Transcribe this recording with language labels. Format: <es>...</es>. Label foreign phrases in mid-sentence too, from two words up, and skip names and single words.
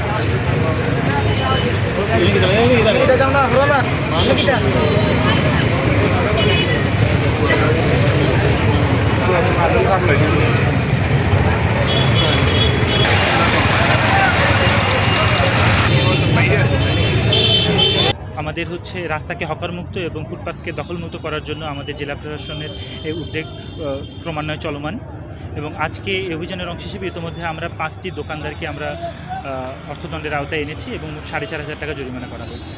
<ms>Ini kita jam dah, bro lah. Mana kita?</ms> <bn>আমাদের হচ্ছে রাস্তাকে হকারমুক্ত এবং ফুটপাতকে দখলমুক্ত করার জন্য আমাদের জেলা প্রশাসনের এই উদ্যোগ ক্রমান্বয়ে চলমান এবং আজকে এই অভিযানের অংশ হিসেবে ইতিমধ্যে আমরা 5টি দোকানদারকে আমরা অর্থদণ্ডের আওতায় এনেছি এবং 4,500 টাকা জরিমানা করা হয়েছে।</bn>